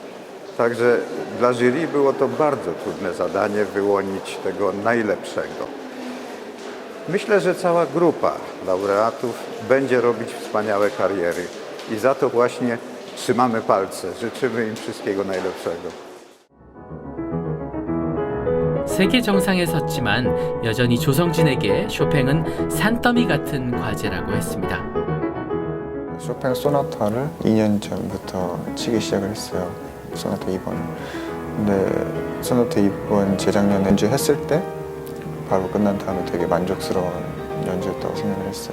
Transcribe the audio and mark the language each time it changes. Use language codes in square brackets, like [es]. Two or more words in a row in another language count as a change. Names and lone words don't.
[pl] Także dla jury było to bardzo trudne zadanie wyłonić tego najlepszego. Myślę, że cała grupa laureatów będzie robić wspaniałe kariery i za to właśnie trzymamy palce. Życzymy im wszystkiego najlepszego. [ko] 세계 정상에 섰지만 여전히 조성진에게 쇼팽은 산더미 같은 과제라고 했습니다. 쇼팽 소나타를 2년 전부터 치기 시작을 했어요. 소나타 2번을. 근데 소나타 2번 재작년에 연주했을 때 바로 끝난 다음에 되게 만족스러운 연주였다고 생각을 했어요.